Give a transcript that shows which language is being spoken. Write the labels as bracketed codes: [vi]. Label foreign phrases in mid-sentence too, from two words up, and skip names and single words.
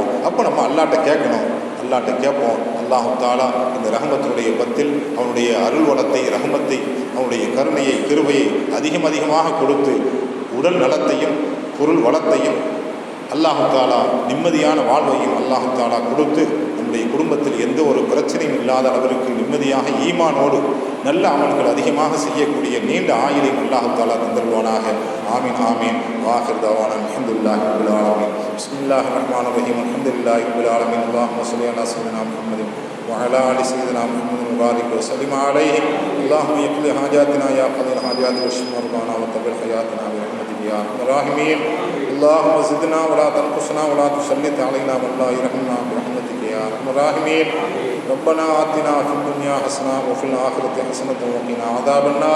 [ta] அப்போ நம்ம அல்லாஹ்ட்ட கேட்கணும், அல்லாஹ்ட்ட கேட்போம். [ar] الله تعالى [ta] இந்த ரஹமத்துடைய பத்தில் அவனுடைய அருள் வளத்தை, ரஹமத்தை, அவனுடைய கருணையை, கிருபையை அதிகமாக கொடுத்து உடல் நலத்தையும் பொருள் வளத்தையும் [ar] الله تعالى [ta] நிம்மதியான வாழ்வையும் [ar] الله تعالى [ta] கொடுத்து நம்முடைய குடும்பத்தில் எந்த ஒரு பிரச்சனையும் இல்லாத அளவிற்கு நிம்மதியாக ஈமானோடு நல்ல அமல்கள் அதிகமாக செய்யக்கூடிய நீண்ட ஆயுளையும் [ar] الله تعالى [ta] தந்தருவானாக. [ar] آمين آمين. وآخر دعوانا الحمد لله رب العالمين. بسم الله الرحمن الرحيم الحمد لله رب العالمين اللهم صل على سيدنا محمد وعلى آل سيدنا محمد وبارك وسلم عليه. اللهم يقض حاجاتنا يا قاضي الحاجات واشف مرضانا وطول حياتنا برحمتك يا ارحم الراحمين. اللهم زدنا ولا تنقصنا ولا تسلط علينا من لا يرحمنا برحمتك يا ارحم الراحمين. ربنا آتنا في الدنيا حسنة وفي الآخرة حسنة وقنا عذاب النار.